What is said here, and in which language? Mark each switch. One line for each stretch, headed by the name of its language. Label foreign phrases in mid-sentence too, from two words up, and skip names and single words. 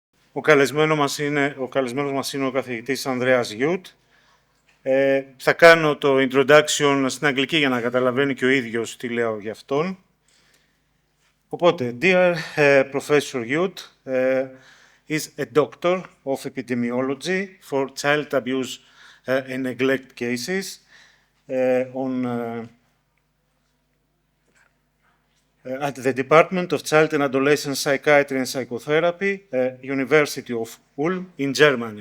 Greek: Ο καλεσμένος μας είναι ο καθηγητής Andreas Jud. Θα κάνω το introduction στην αγγλική για να καταλαβαίνει και ο ίδιος τι λέω για αυτόν. Οπότε,
English: dear Professor Jud is a doctor of epidemiology for child abuse and neglect cases at the Department of Child and Adolescent Psychiatry and Psychotherapy, University of Ulm in Germany.